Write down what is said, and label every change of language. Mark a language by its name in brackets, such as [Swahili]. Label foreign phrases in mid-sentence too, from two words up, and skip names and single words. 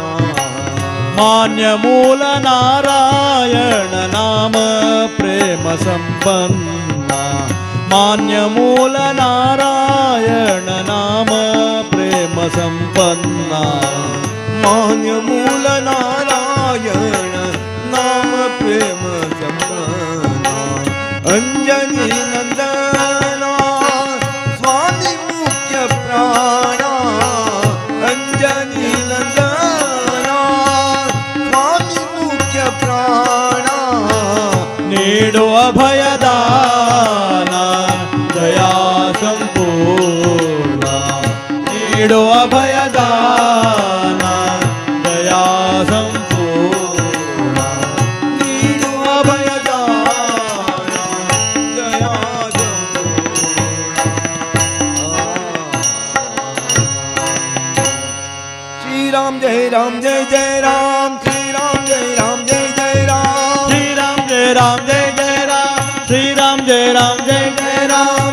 [Kannada] ಮಾನ್ಯ ಮೂಲ ನಾರಾಯಣ ನಾಮ ಪ್ರೇಮ ಸಂಪನ್ನ ಮಾನ್ಯ ಮೂಲ ನಾರಾಯಣ ನಾಮ ಪ್ರೇಮ ಸಂಪನ್ನ ಮಾನ್ಯ ಮೂಲ ನಾರಾಯಣ ನಾಮ ಪ್ರೇಮ ಸಂಪನ್ನ ಅಂಜನಿ ನಂದನ ಸ್ವಾಮಿ ಮುಖ್ಯ ಪ್ರಾಣ ಅಂಜನಿ ನಂದನ ಸ್ವಾಮಿ ಮುಖ್ಯ ಪ್ರಾಣ ನೀಡುವ ಭಯದಾನ ದಯಾ ಸಂಪೂರ್ಣ ನೀಡುವ ಭಯದಾನ ದಯಾ ಸಂಪೂರ್ಣ ನೀಡುವ ಭಯದಾನ ದಯಾ [Hindi] श्री राम जय जय राम श्री राम जय जय राम श्री राम जय जय राम श्री राम जय जय राम